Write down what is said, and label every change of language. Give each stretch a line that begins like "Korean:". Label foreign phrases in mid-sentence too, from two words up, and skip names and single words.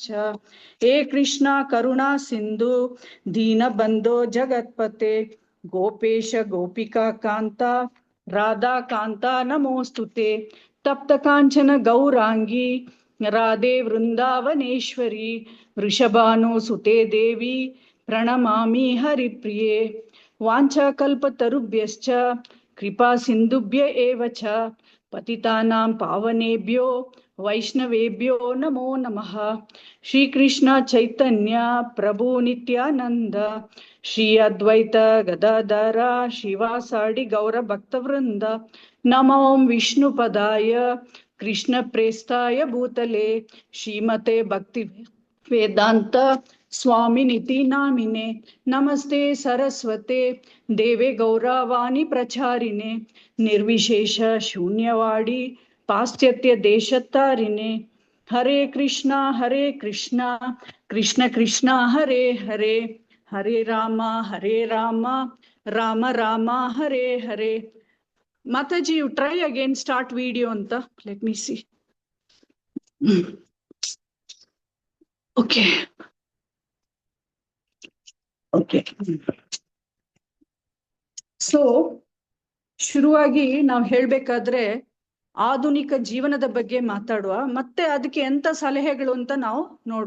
Sanskrit: ಹೇ ಕೃಷ್ಣ ಕರುಣಾ ಸಿಂಧು ದೀನಬಂಧೋ ಜಗತ್ಪತೆ ಗೋಪೇಶ ಗೋಪಿಕಾ ಕಾಂತ ರಾಧಾ ಕಾಂತ ನಮೋಸ್ತುತೆ. ತಪ್ತ ಕಾಂಚನ ಗೌರಾಂಗಿ ರಾಧೆ ವೃಂದಾವನೇಶ್ವರಿ ವೃಷಭಾನು ಸುತೆ ದೇವಿ ಪ್ರಣಮಾಮಿ ಹರಿಪ್ರಿಯೆ. ವಾಂಛಾಕಲ್ಪತರುಭ್ಯಶ್ಚ ಕೃಪಾ ಸಿಂಧುಭ್ಯ ಏವ ಚ ಪತಿತಾನಾಂ ಪಾವನೇಭ್ಯೋ ವೈಷ್ಣವೇಭ್ಯೋ ನಮೋ ನಮಃ. ಶ್ರೀ ಕೃಷ್ಣ ಚೈತನ್ಯ ಪ್ರಭು ನಿತ್ಯಾನಂದ ಶ್ರೀ ಅದ್ವೈತ ಗದಾಧರ ಶ್ರೀವಾಸಾಡಿ ಗೌರ ಭಕ್ತವೃಂದ. ನಮೋ ವಿಷ್ಣುಪದಾಯ ಕೃಷ್ಣ ಪ್ರೇಷ್ಠಾಯ ಭೂತಲೆ ಶ್ರೀಮತೆ ಭಕ್ತಿ ವೇದಾಂತ ಸ್ವಾಮಿನಿತಿ ನಾಮಿನೆ. ನಮಸ್ತೆ ಸರಸ್ವತೆ ದೇವೆ ಗೌರವಾಣಿ ಪ್ರಚಾರಿಣೆ ನಿರ್ವಿಶೇಷ ಶೂನ್ಯವಾಡಿ ಪಾಶ್ಚಾತ್ಯ ದೇಶತಾರಿಣೆ. ಹರೇ ಕೃಷ್ಣ ಕೃಷ್ಣ ಕೃಷ್ಣ ಹರೇ ಹರೇ, ಹರೇ ರಾಮ ರಾಮ ರಾಮ ಹರೇ ಹರೇ.
English: ಮಾತಾಜಿ, you try again start video ಅಂತ. let me see. okay okay so
Kannada: ಶುರುವಾಗಿ ನಾವು ಹೇಳ್ಬೇಕಾದ್ರೆ ಆಧುನಿಕ ಜೀವನದ ಬಗ್ಗೆ ಮಾತಾಡುವ, ಮತ್ತೆ ಅದಕ್ಕೆ ಎಂತ ಸಲಹೆಗಳು ಅಂತ ನಾವು ನೋಡುವ.